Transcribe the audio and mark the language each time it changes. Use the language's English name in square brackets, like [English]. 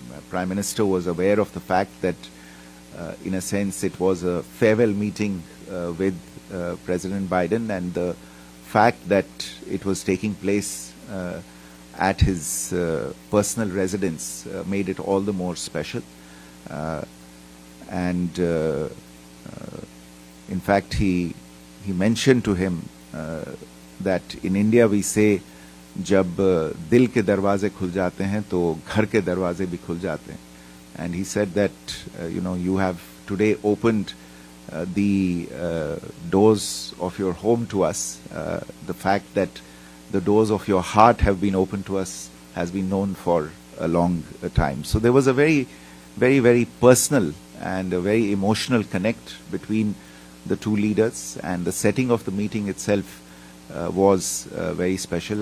[English] Prime Minister was aware of the fact that, in a sense, it was a farewell meeting with President Biden, and the fact that it was taking place at his personal residence made it all the more special. And in fact, he mentioned to him that in India we say, [Hindi] जब दिल के दरवाजे खुल जाते हैं तो घर के दरवाजे भी खुल जाते हैं. [English] And he said that you have today opened the doors of your home to us. The fact that the doors of your heart have been opened to us has been known for a long time. So there was a very, very, very personal and a very emotional connect between the two leaders, and the setting of the meeting itself was very special.